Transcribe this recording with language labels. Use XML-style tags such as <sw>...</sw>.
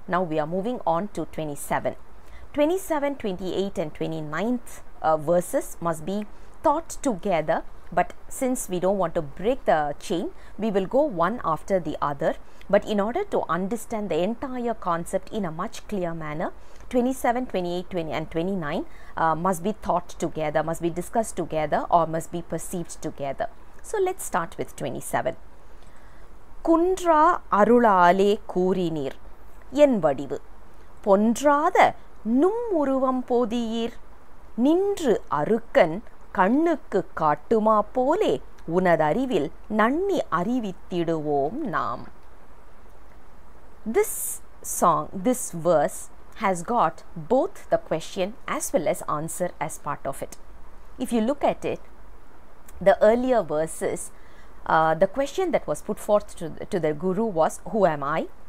<en>Now we are moving on to 27. 27, 28 and 29th verses must be taught together, but since we don't want to break the chain, we will go one after the other. But in order to understand the entire concept in a much clear manner, 27, 28, 20 and 29 must be taught together, must be discussed together, or must be perceived together. So let's start with 27.</en> <ta>குன்றா அருளாலே கூறினீர் என் வடிவு பொன்றாத நும்முருவம் போதியீர் நின்று அருக்கன் கண்ணுக்கு காட்டுமா போலே உனதறிவில் நன்னி அறிவித்திடுவோம் நாம்.</ta> <en>This song, this verse has got both the question as well as answer as part of it. If you look at it, the earlier verses, the question that was put forth to the Guru was, who am I?</en>